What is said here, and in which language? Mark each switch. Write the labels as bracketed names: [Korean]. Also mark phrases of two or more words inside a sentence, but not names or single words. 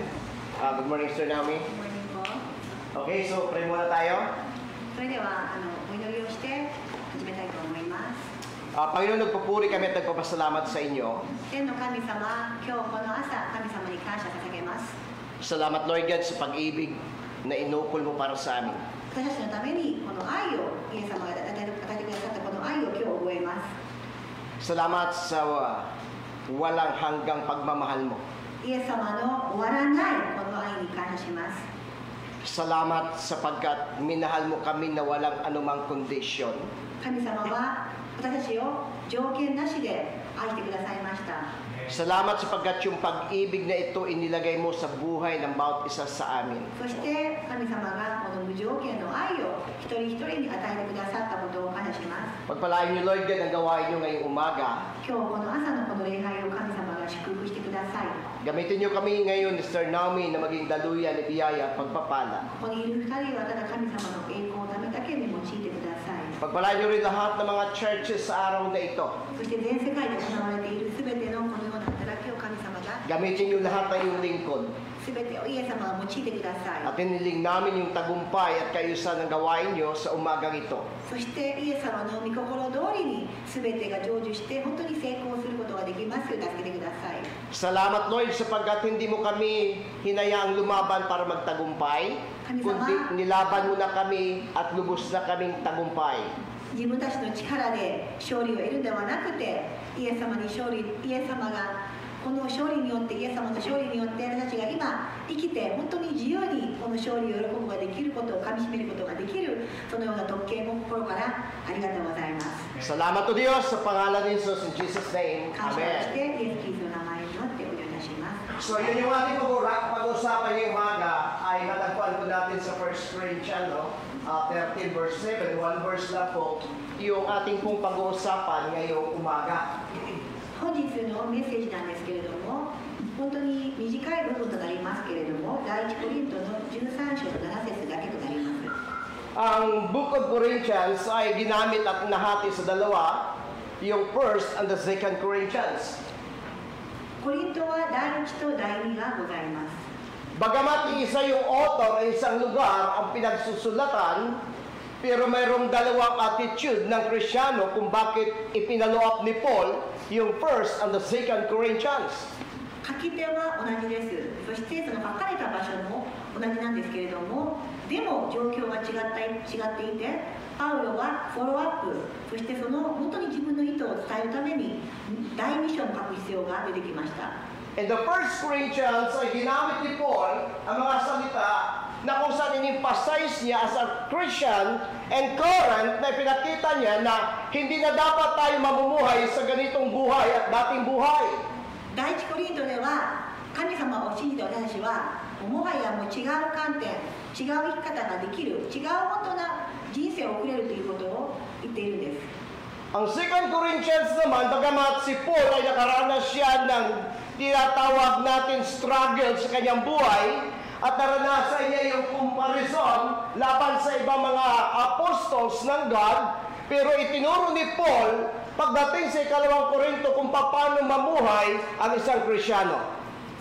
[English] Good morning, Sister Naomi. Good morning po. [Filipino] Okay, so pray muna tayo. [Japanese] それではお祈りをして始めたいと思います。 [Filipino] Panginoon, nagpupuri kami at nagpapasalamat sa inyo. [Japanese] 天の神様、今日この朝、神様に感謝捧げます。 [Filipino] Salamat, Lord God, sa pag-ibig na inukol mo para sa amin. [Japanese] 私たちのためにこの愛を、イエス様が与えてくださったこの愛を今日覚えます。 [Filipino] Salamat sa walang hanggang pagmamahal mo. [Japanese] イエス様の終わらないこの愛に感謝します。 [Filipino] Salamat sapagkat minahal mo kami na walang anumang kondisyon. [Japanese] 神様は私たちを条件なしで愛してくださいました。 [Filipino] Salamat sapagkat yung pag-ibig na ito inilagay mo sa buhay ng bawat isa sa amin. [Japanese] そして神様がこの無条件の愛を一人一人に与えてくださったことを感謝します。 [Filipino] Pagpalain niyo, Lord God, ang gawain niyo ngayong umaga. [Japanese] 今日この朝のこの礼拝を神様が祝福してください。 [Filipino] Gamitin niyo kami ngayon, Mr. Naomi, na maging daluyan ni biyaya at pagpapala. [Japanese] ここにいる二人はただ神様の栄光のためだけに用いてください。 [Filipino] Pagpalain niyo rin lahat ng mga churches sa araw na ito. [Japanese] そして全世界で行われているすべてのこのような働きを神様が [Filipino] Gamitin niyo lahat ng iyong lingkod. [Japanese] すべてをイエス様が用いてください。 [Filipino] At hiniling namin yung tagumpay at kaayusan ng gawain niyo sa umagang ito. [Japanese] そしてイエス様の御心通りにすべてが成就して本当に成功することができますよう助けてください。 [Filipino] Salamat, Lord, sapagkat hindi mo kami hinayaang lumaban para magtagumpay, kundi nilaban mo na kami at lubos na kaming tagumpay. [Japanese] 自分たちの力で勝利を得るではなくて、イエス様がこの勝利によって、イエス様の勝利によって私たちが今生きて本当に自由にこの勝利を喜ぶことができることをかみしめることができる、そのような特権を心からありがとうございます。 [Filipino] Salamat o Diyos sa pangalan ni Jesus [English] in Jesus' name. [Japanese] 感謝をし Amen. てイエス・キリストの名前によってお祈りいたします。 [Filipino] So yun yung ating pag-usapan ngayong umaga ay natagpuan po natin sa 1 Corinthians 13 verse 7, 1 verse lang po yung ating pong pag-uusapan ngayong umaga. [Japanese] 本日のメッセージなんですけれども、本当に短い部分となりますけれども、第一コリントの13章の7節だけとなります。 [Filipino] Ang Book of Corinthians ay ginamit at nahati sa dalawa, yung [English] 1st and the 2nd Corinthians. [Japanese] コリントは第一と第二がございます。 [Filipino] Bagamat isa yung author ay isang lugar ang pinagsusulatan, pero mayroong dalawang attitude ng Kristiyano kung bakit ipinalo up ni Paul yung [English] 1st and the 2nd Corinthians. [Japanese] 書き手は同じです。そしてその書かれた場所も同じなんですけれども、でも状況が違っていて、パウロはフォローアップ、そしてその本当に自分の意図を伝えるために第2章を書く必要が出てきました。 [English] In the 1st Corinthians [Filipino] ay ginamit ni Paul ang mga salita na kung saan in-emphasize niya [English] as a Christian and Corinth [Filipino] na pinakita niya na hindi na dapat tayo mamumuhay sa ganitong buhay at dating buhay. [Japanese] 第一コリントでは神様を信じて私たちはもはやもう違う観点、違う生き方ができる、違う本当な人生を送れるということを言っているんです。 [Filipino] Ang 2nd Corinthians naman, bagamat si Paul ay nakaranas siya ng tinatawag natin struggle sa kanyang buhay at naranasan niya yung comparison laban sa ibang mga apostles ng God, pero itinuro ni Paul pagdating sa 2 Korinto kung paano mamuhay ang isang Kristiyano.